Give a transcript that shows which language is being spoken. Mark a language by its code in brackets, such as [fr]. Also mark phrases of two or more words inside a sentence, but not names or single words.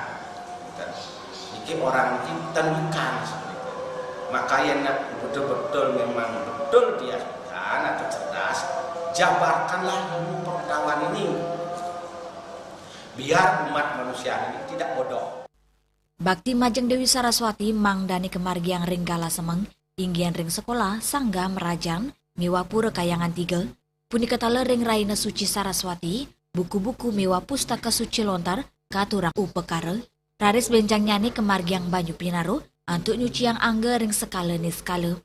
[id] Jadi orang ini [ban] ten wikan [id] seperti itu. Makanya betul-betul memang betul dia kan atau cerdas. Jabarkanlah ilmu pengetahuan ini. Biar umat manusia ini tidak bodoh. [ban] Bakti Majeng Dewi Saraswati Mang Dani kemargiang ring kala semeng, inggian ring sekolah sangga merajang, miwa pura kayangan 3, punika tala ring Raina Suci Saraswati, buku-buku miwa pustaka suci lontar, katurang upekara, raris benjang nyani kemargiang banyu pinaro, antuk nyuci yang angga ring skala ni skala.